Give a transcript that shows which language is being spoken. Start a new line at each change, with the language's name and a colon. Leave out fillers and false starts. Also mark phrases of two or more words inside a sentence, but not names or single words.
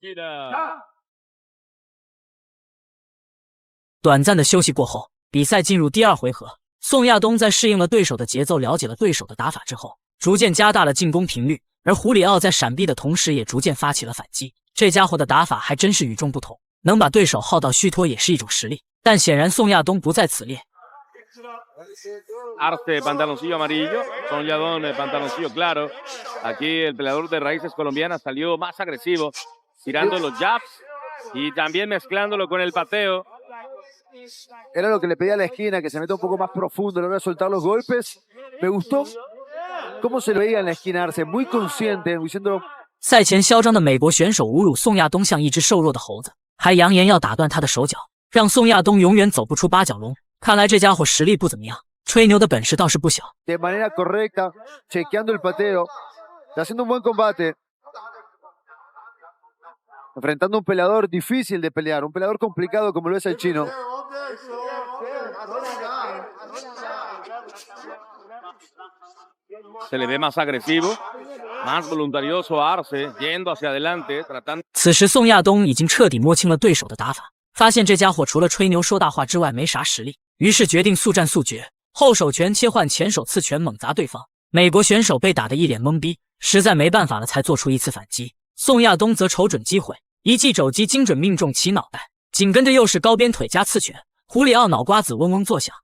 Chinese: 短暂的休息过后，比赛进入第二回合。宋亚东在适应了对手的节奏，了解了对手的打法之后，逐渐加大了进攻频率，而胡里奥在闪避的同时也逐渐发起了反击。这家伙的打法还真是与众不同，能把对手耗到虚脱也是一种实力，但显然宋亚东不在此列。
Spanish: Arce pantaloncillo amarillo, Son Yadón pantaloncillo claro. Aquí el peleador de raíces colombianas salió más agresivo, tirando los jabs y también mezclándolo con el pateo. Era lo que le pedía a la esquina, que se meta un poco más profundo a la hora de soltar los golpes. Me gustó cómo se lo veía en la esquina Arce, muy consciente, diciendo。
Chinese: 赛前嚣张的美国选手侮辱宋亚东像一只瘦弱的猴子，还扬言要打断他的手脚，让宋亚东永远走不出八角笼。看来这家伙实力不怎么样，吹牛的本事倒是不小。
Spanish: De manera correcta, chequeando el pateo, haciendo un buen combate, enfrentando a un peleador difícil de pelear, un peleador complicado como lo es el chino. Se le ve más agresivo, más voluntarioso a Arce, yendo hacia adelante, tratando。
Chinese: 此时宋亚东已经彻底摸清了对手的打法，发现这家伙除了吹牛说大话之外没啥实力，于是决定速战速决，后手拳切换前手刺拳猛砸对方。美国选手被打得一脸懵逼，实在没办法了才做出一次反击。宋亚东则瞅准机会，一记肘击精准命中其脑袋，紧跟着又是高边腿加刺拳，胡里奥脑瓜子嗡嗡作响。